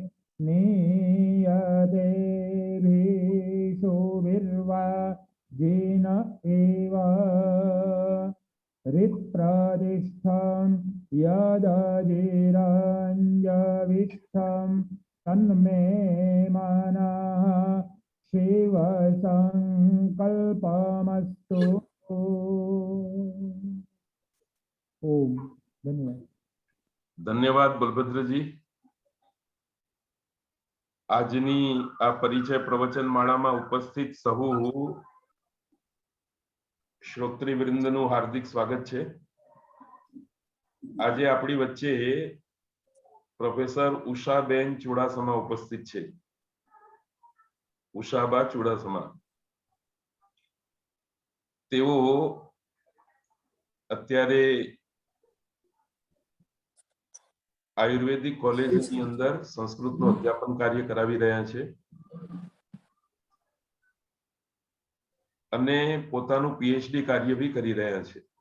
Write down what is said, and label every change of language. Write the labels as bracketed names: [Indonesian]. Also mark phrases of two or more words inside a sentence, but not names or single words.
[Sanskrit] नीयतेभिषुभिर्वा जिन एव हृत्प्रतिष्ठं यदजिरञ्जविष्ठं तन्मे मनः शिव संकल्पमस्तु। [Gujarati] ઓમ। ધન્યવાદ। ધન્યવાદ બલભદ્રજી। આજની આ પરિચય પ્રવચન માળામાં ઉપસ્થિત સહુ श्रोतृवृंदનું हार्दिक स्वागत छे। આજે આપણી વચ્ચે પ્રોફેસર ઉષાબેન ચુડાસમા ઉપસ્થિત છે। ઉષાબા ચુડાસમા તેઓ અત્યારે આયુર્વેદિક કોલેજની અંદર સંસ્કૃતનું અધ્યાપન કાર્ય કરાવી રહ્યા છે અને પોતાનું પીએચડી કાર્ય બી કરી રહ્યા છે।